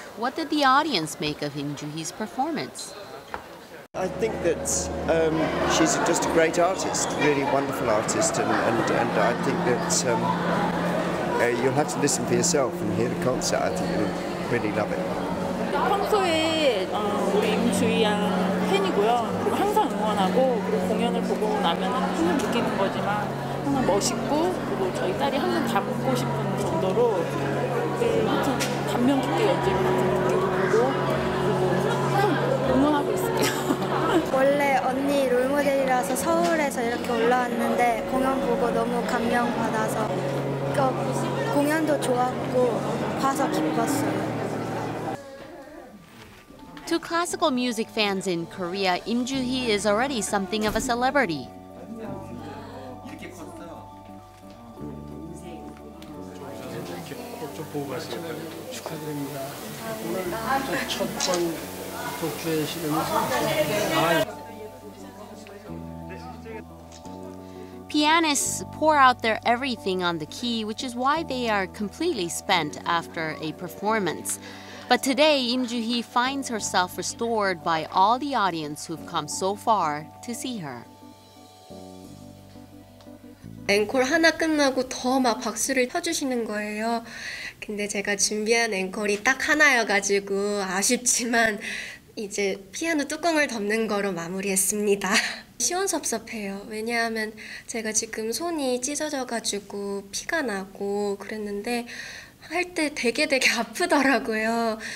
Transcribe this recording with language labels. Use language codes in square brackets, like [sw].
[en] What did the audience make of Im Joo-hee's performance? I think that she's just a great artist, really wonderful artist, and I think that you'll have to listen for yourself and hear the concert. I think you'll really love it. [ko] 평소에 우리 임주희 양 팬이고요. 그리고 항상 응원하고 그리고 공연을 보고 나면 항상 느끼는 거지만 항상 멋있고 그리고 저희 딸이 항상 닮고 싶은 정도로 아무튼 감명 깊게 연주를 느끼고 그리고 항상 응원하고 있을게요. 원래 언니 롤모델이라서 서울에서 이렇게 올라왔는데 공연 보고 너무 감명받아서 공연도 좋았고 봐서 기뻤어요. [en] To classical music fans in Korea, Im Joo-hee is already something of a celebrity. [ko] 보고 갔어요. 축하드립니다. 오늘 첫번 독주에 실으면서 [en] Pianists pour out their everything on the key, which is why they are completely spent after a performance. But today, Im Joo-hee finds herself restored by all the audience who've come so far to see her. [ko] 앵콜 하나 끝나고 더 막 박수를 쳐주시는 거예요. 근데 제가 준비한 앵콜이 딱 하나여가지고 아쉽지만 이제 피아노 뚜껑을 덮는 거로 마무리했습니다. 시원섭섭해요. 왜냐하면 제가 지금 손이 찢어져가지고 피가 나고 그랬는데 할 때 되게 아프더라고요.